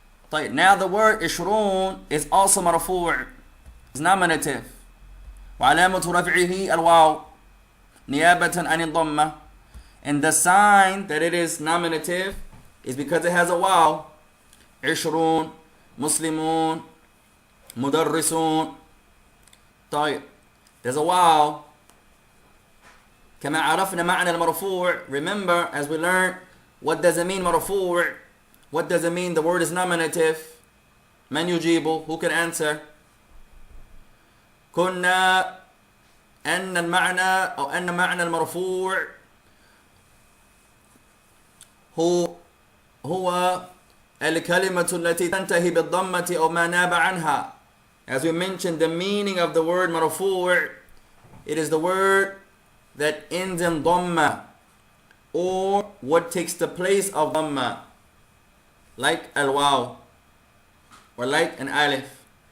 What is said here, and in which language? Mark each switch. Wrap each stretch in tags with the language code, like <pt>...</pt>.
<en>طيب, now the word 20 is also مرفوع, is nominative.</en> <ar>وعلامة رفعه الواو نيابة عن الضمة.</ar> <en>And the sign that it is nominative is because it has a waw.</en> <ar>20 مسلمون مدرسون.</ar> <en>طيب, there's a waw.</en> <ar>كما عرفنا معنى المرفوع.</ar> <en>Remember, as we learned, what does it mean مرفوع? What does it mean the word is nominative?</en> <ar>من يجيبه?</ar> <en>Who can answer?</en> <ar>قلنا أن المعنى أو أن معنى المرفوع هو الكلمة التي تنتهي بالضمة أو ما ناب عنها.</ar> <en>As we mentioned, the meaning of the word مرفوع, it is the word that ends in dhamma, or what takes the place of dhamma, like al-waw or like an alif.</en>